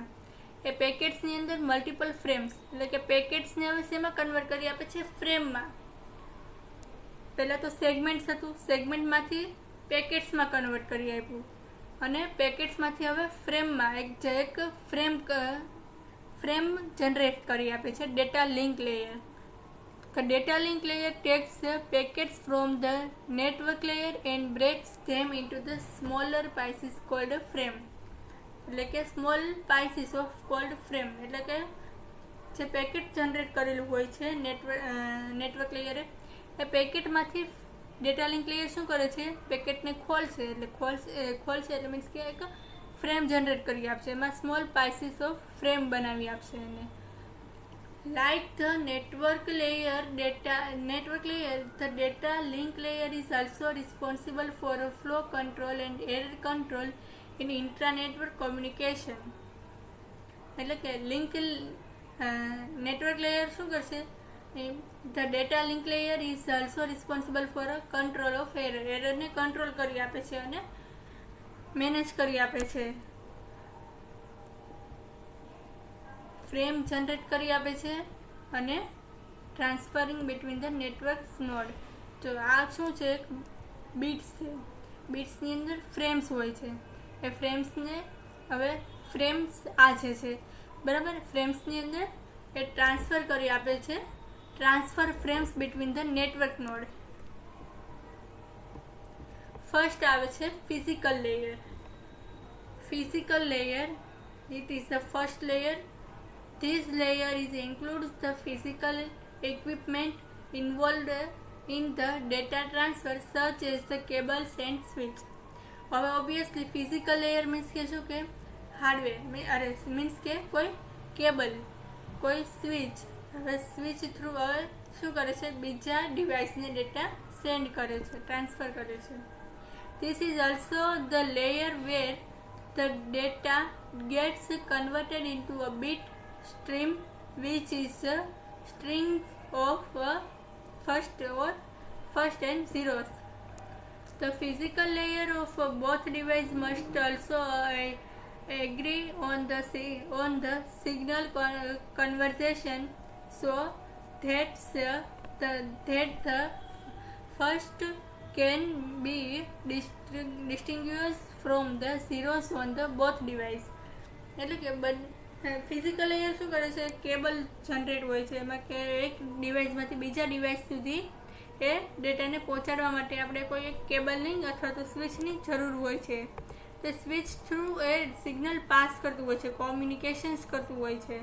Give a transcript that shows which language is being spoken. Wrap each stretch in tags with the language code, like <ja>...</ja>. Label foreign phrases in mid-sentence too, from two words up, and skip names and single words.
<gu>એ પેકેટ્સની અંદર</gu> <en>multiple frames,</en> <gu>એટલે કે પેકેટ્સને હવે શેમાં કન્વર્ટ કરી આપે છે, ફ્રેમમાં. પહેલાં તો સેગમેન્ટ્સ હતું, સેગમેન્ટમાંથી પેકેટ્સમાં કન્વર્ટ કરી આપ્યું અને પેકેટ્સમાંથી હવે ફ્રેમમાં એક ફ્રેમ જનરેટ કરી આપે છે</gu> <en>data link layer. The data link layer takes the packets from the network layer and breaks them into the smaller pieces called a frame.</en> <gu>એટલે કે</gu> <en>small pieces of called frame,</en> <gu>એટલે કે જે પેકેટ જનરેટ કરેલું હોય છે નેટવર્ક લેયરે, એ પેકેટમાંથી</gu> <en>data link layer</en> <gu>શું કરે છે, પેકેટને ખોલશે એટલે મીન્સ કે એક ફ્રેમ જનરેટ કરી આપશે, એમાં</gu> <en>small pieces of frame</en> <gu>બનાવી આપશે એને.</gu> <en>Like the network layer, the data link layer is also responsible for a flow control and error control in intra-network communication.</en> <gu>એટલે કે</gu> <en>network layer</en> <gu>શું કરશે,</gu> <en>the data link layer is also responsible for a control of error.</en> <gu>એરરને કંટ્રોલ કરી આપે છે અને મેનેજ કરી આપે છે. ફ્રેમ જનરેટ કરી આપે છે અને</gu> <en>transferring between the networks node.</en> <gu>જો આ શું છે, બીટ્સ છે, બીટ્સની અંદર ફ્રેમ્સ હોય છે. એ ફ્રેમ્સને હવે ફ્રેમ્સ આ છે બરાબર, ફ્રેમ્સની અંદર એ ટ્રાન્સફર કરી આપે છે,</gu> <en>transfer frames between the network node.</en> <gu>ફર્સ્ટ આવે છે</gu> <en>physical layer. physical layer, it is the first layer This layer includes the physical equipment involved in the data transfer such as the cables and switch.</en> <gu>હવે ઓબ્વિયસલી</gu> <en>physical layer</en> <gu>મીન્સ કે શું કે હાર્ડવેર મીન્સ કે કોઈ કેબલ, કોઈ સ્વિચ. હવે</gu> <en>switch through</en> <gu>હવે શું કરે છે, બીજા ડિવાઇસને ડેટા સેન્ડ કરે છે, ટ્રાન્સફર કરે છે.</gu> <en>This is also the layer where the data gets converted into a bit stream, which is a string of first and zeros. The physical layer of both devices must also agree on the signal conversion, so that the first can be distinguished from the zeros on the both device.</en> <gu>એટલે કે</gu> <en>physical layer</en> <gu>શું કરે છે, કેબલ જનરેટ હોય છે, એમાં કે એક ડિવાઇસમાંથી બીજા ડિવાઇસ સુધી એ ડેટાને પહોંચાડવા માટે આપણે કોઈ એક કેબલની અથવા તો સ્વિચની જરૂર હોય છે. તે</gu> <en>switch through</en> <gu>એ સિગ્નલ પાસ કરતું હોય છે, કોમ્યુનિકેશન્સ કરતું હોય છે.</gu>